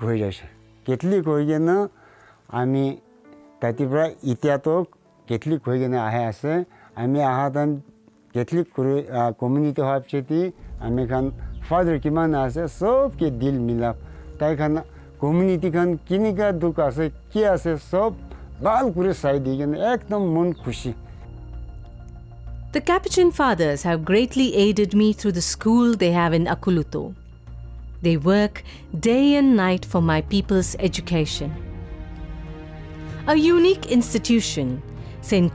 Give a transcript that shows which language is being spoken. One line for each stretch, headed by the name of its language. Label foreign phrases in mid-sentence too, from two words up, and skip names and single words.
Naga Pidgin: hoi jaise Catholic hoi gena ami tatibra itia to Catholic hoi gena ahe ase ami ahadan Catholic community hapcheti ami khan father kiman ase sob ke dil milap tai khan community khan kinika duk ase ki ase sob bal kure sai digen ekdom mon khushi.
English: The Capuchin Fathers have greatly aided me through the school they have in Akuluto. They work day and night for my people's education. A unique institution, St.